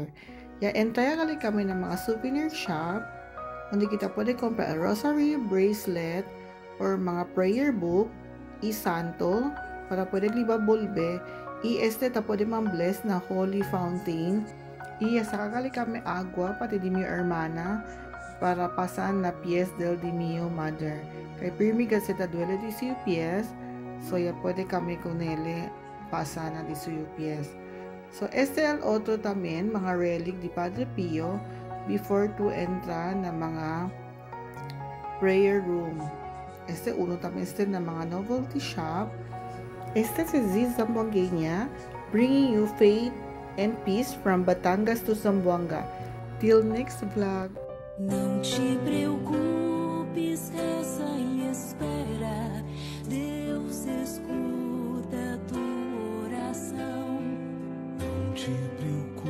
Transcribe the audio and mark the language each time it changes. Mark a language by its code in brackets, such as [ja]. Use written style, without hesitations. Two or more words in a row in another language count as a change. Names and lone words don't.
[cbk] Ya entraya gali kami ng mga souvenir shop, onde kita pwede kompra a [en] rosary, bracelet, or [cbk] mga [en] prayer book, [cbk] santo, para pwede liba bulbe, ta pwede man-bless na [en] holy fountain. [cbk] Sakagali kami agua pati di mio hermana para pasan na pies del di mio mother. Kay pirmiga seta duele di suyo pies, so ya pwede kami kunele pasan na di suyo pies. So el otro también mga relic di Padre Pio [en] before to [cbk] entra na mga prayer room. Uno también na mga novelty shop. Si Ziz Zamboangueña, [en] bringing you faith and peace from Batangas to Zamboanga. Till next vlog. [pt] Não te preocupes, reza e espera. Deus escuta tua oração. Não te preocupes.